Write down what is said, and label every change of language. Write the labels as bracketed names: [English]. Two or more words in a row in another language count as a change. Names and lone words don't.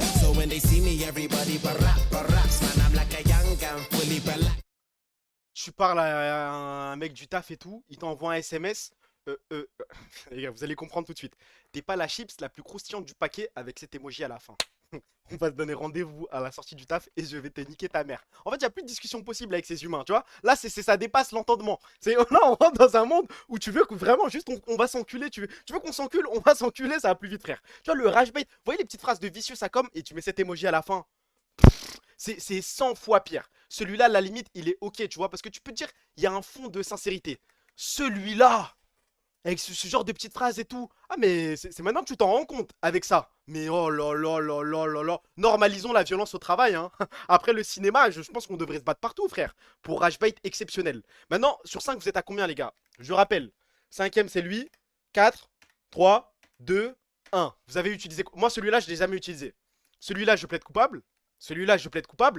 [English] So when they see me, everybody baraps, man, I'm like a young gun, fully black. [French] Tu parles à un mec du taf et tout, il t'envoie un SMS. Les gars, vous allez comprendre tout de suite. T'es pas la chips la plus croustillante du paquet avec cet emoji à la fin. On va se donner rendez-vous à la sortie du taf et je vais te niquer ta mère. En fait, il n'y a plus de discussion possible avec ces humains, tu vois. Là, ça dépasse l'entendement. Là, on rentre dans un monde où tu veux que vraiment, juste, on va s'enculer. Tu veux qu'on s'encule, on va s'enculer, ça va plus vite, frère. Tu vois, le [English] rage bait, [French] vous voyez les petites phrases de vicieux, ça comme, et tu mets cet emoji à la fin. C'est 100 fois pire. Celui-là, à la limite, il est ok, tu vois, parce que tu peux te dire, il y a un fond de sincérité. Celui-là, Avec ce genre de petites phrases et tout. Ah mais c'est maintenant que tu t'en rends compte avec ça. Mais oh là là là là là là. Normalisons la violence au travail, hein. Après le cinéma, je pense qu'on devrait se battre partout, frère. Pour [English] rage bait [French] exceptionnel. Maintenant, sur 5, vous êtes à combien, les gars? Je rappelle. 5ème, c'est lui. 4, 3, 2, 1. Vous avez utilisé... Moi, celui-là, je l'ai jamais utilisé. Celui-là, je plaide coupable. Celui-là, je plaide coupable.